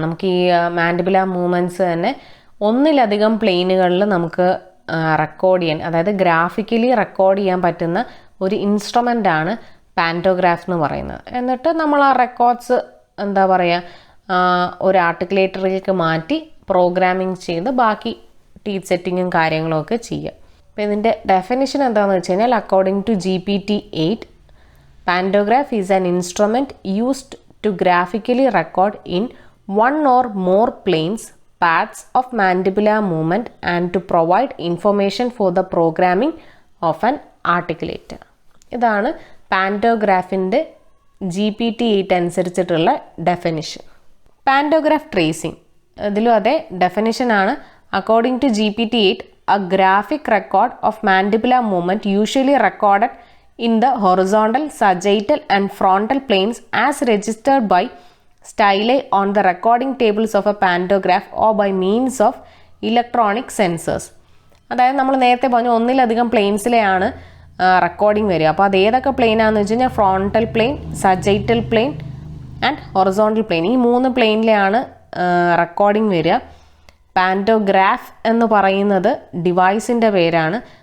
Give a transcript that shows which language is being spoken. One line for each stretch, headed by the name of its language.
Malayalam: നമുക്ക് ഈ mandibular movements തന്നെ ഒന്നിലധികം പ്ലെയിനുകളിൽ നമുക്ക് റെക്കോർഡ് ചെയ്യാൻ, അതായത് ഗ്രാഫിക്കലി റെക്കോർഡ് ചെയ്യാൻ പറ്റുന്ന ഒരു ഇൻസ്ട്രുമെൻ്റ് ആണ് പാൻറ്റോഗ്രാഫ് എന്ന് പറയുന്നത്. എന്നിട്ട് നമ്മൾ ആ റെക്കോർഡ്സ് എന്താ പറയുക ഒരു ആർട്ടിക്കുലേറ്ററിലേക്ക് മാറ്റി പ്രോഗ്രാമിംഗ് ചെയ്ത് ബാക്കി ടീത്ത് സെറ്റിങ്ങും കാര്യങ്ങളും ഒക്കെ ചെയ്യുക.
English: അപ്പോൾ ഇതിൻ്റെ ഡെഫിനിഷൻ എന്താണെന്ന് വെച്ച് കഴിഞ്ഞാൽ according to GPT-8 pantograph is an instrument used to graphically record in one or more planes paths of mandibular movement and to provide information for the programming of an articulator.
Malayalam: ഇതാണ് പാൻറ്റോഗ്രാഫിൻ്റെ GPT-8 അനുസരിച്ചിട്ടുള്ള definition. പാൻറ്റോഗ്രാഫ് tracing ഇതിലും അതേ ഡെഫിനിഷനാണ്.
English: According to GPT-8 a graphic record of mandibular movement usually recorded in the horizontal, sagittal and frontal planes as registered by style on the recording tables of a pantograph or by means of electronic sensors.
Malayalam: അതായത് നമ്മൾ നേരത്തെ പറഞ്ഞു ഒന്നിലധികം പ്ലെയിൻസിലെയാണ് recording വരിക. അപ്പോൾ അത് ഏതൊക്കെ പ്ലെയിനാണെന്ന് വെച്ച് കഴിഞ്ഞാൽ frontal plain, sagittal plain and horizontal plane, ഈ 3 പ്ലെയിനിലെയാണ് റെക്കോർഡിംഗ് വരിക. പാൻറ്റോഗ്രാഫ് എന്ന് പറയുന്നത് ഡിവൈസിൻ്റെ പേരാണ്.